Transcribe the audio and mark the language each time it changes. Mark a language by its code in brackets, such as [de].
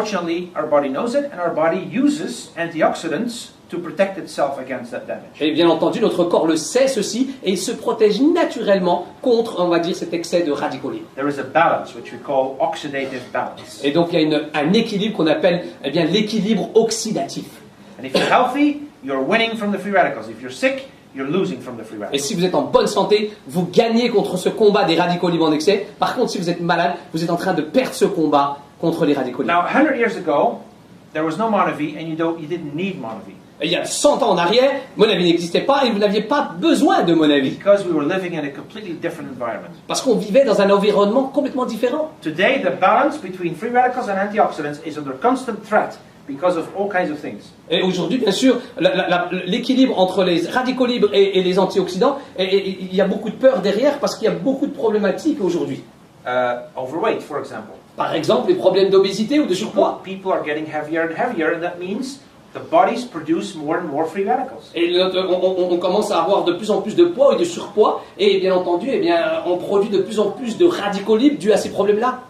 [en] Unfortunately, our body knows it, and our body uses antioxidants to protect itself against that damage. [fr] Et bien entendu, notre corps le sait ceci, et il se protège naturellement contre, on va dire, cet excès de radicaux libres. [en] There is a balance which we call oxidative balance. [fr] Et donc il y a un équilibre qu'on appelle, eh bien, l'équilibre oxydatif. [en] And if you're healthy, you're winning from the free radicals. If you're sick, you're losing from the free [fr] Et [en] radicals. [fr] si vous êtes en bonne santé, vous gagnez contre ce combat des radicaux libres en excès. Par contre, si vous êtes malade, vous êtes en train de perdre ce combat contre les radicaux libres. [en] Now, 100 years ago, there was no Monavie, and you didn't need Monavie. [fr] Et il y a 100 ans en arrière, Monavie n'existait pas et vous n'aviez pas besoin de Monavie. [en] Because we were living in a completely different environment. [fr] Parce qu'on vivait dans un environnement complètement différent. [en] Today, the balance between free radicals and antioxidants is under constant threat because of all kinds of things. [fr] Et aujourd'hui, bien sûr, l'équilibre entre les radicaux libres et les antioxydants, et il y a beaucoup de peur derrière parce qu'il y a beaucoup de problématiques aujourd'hui. [en] Overweight, for example. [fr] Par exemple, les problèmes d'obésité ou de surpoids. [en] People are getting heavier and heavier, and that means the bodies produce more and more free radicals. [fr] Et on commence à avoir de plus en plus de poids et de surpoids, et bien entendu, eh bien, on produit de plus en plus de radicaux libres dus à ces problèmes-là.